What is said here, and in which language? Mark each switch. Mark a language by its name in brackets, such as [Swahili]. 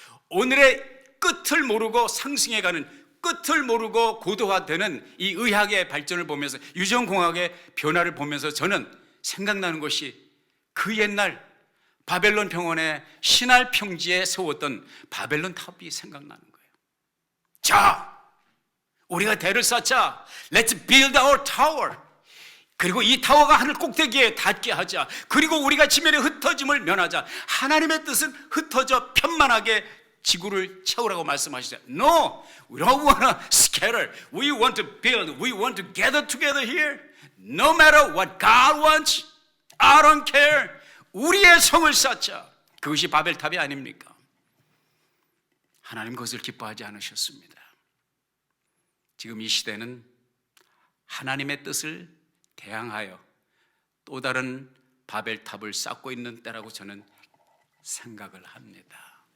[Korean] 오늘의 끝을 모르고 상승해가는, 끝을 모르고 고도화되는 이 의학의 발전을 보면서, 유전공학의 변화를 보면서 저는 생각나는 것이 그 옛날 바벨론 평원의 신할 평지에 세웠던 바벨론 탑이 생각나는 거예요. 자, 우리가 대를 쌓자. [English] Let's build our tower. [Korean] 그리고 이 타워가 하늘 꼭대기에 닿게 하자. 그리고 우리가 지면의 흩어짐을 면하자. 하나님의 뜻은 흩어져 편만하게 지구를 채우라고 말씀하시죠. [English] No, we don't want to scatter. We want to build. We want to gather together here. No matter what God wants, I don't care. [Korean] 우리의 성을 쌓자. 그것이 바벨탑이 아닙니까? 하나님 그것을 기뻐하지 않으셨습니다. 지금 이 시대는 하나님의 뜻을 대항하여 또 다른 바벨탑을 쌓고 있는 때라고 저는 생각을 합니다.